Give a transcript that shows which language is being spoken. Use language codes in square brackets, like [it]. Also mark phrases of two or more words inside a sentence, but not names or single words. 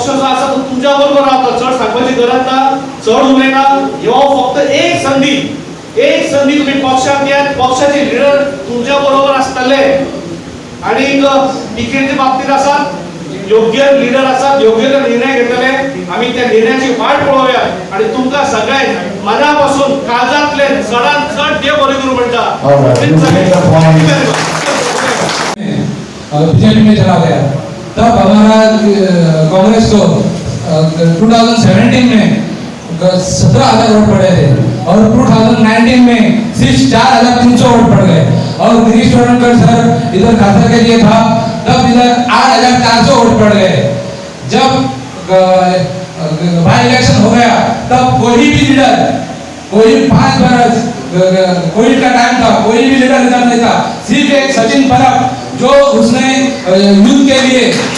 [kok] जो आसा तो तुमच्या बरोबर रावता चड सांगपाची गरज ना चड उलयना ह्यो फक्त एक संधी तुम्ही पक्षाक द्यात पक्षाचे लीडर तुमच्या बरोबर आसतले आणि तिकीटच्या बाबतीत आसात योग्य लीडर आसात योग्य निर्णय घेतले आम्ही त्या निर्णयाची वाट पळोवया आणि तुमका सगळ्यांक मनापासून काळजातले चढांत चढ देव बरे करू म्हणटा [hi] बीजेपी में चला गया तब हमारा कांग्रेस को 2017 में 17,000 वोट पड़े थे और 2019 में सिर्फ 4,300 वोट पड़ गए और गिरीश चोडनकर सर इधर खासदार के लिए था तब इधर 8,400 वोट पड़ गए जब [en] by election [hi] हो गया तब कोई भी लीडर कोई 5 बरस कोविड का टाइम था कोई भी लीडर इधर नहीं था सिर्फ एक सचिन परब जो उसने यूथ के लिए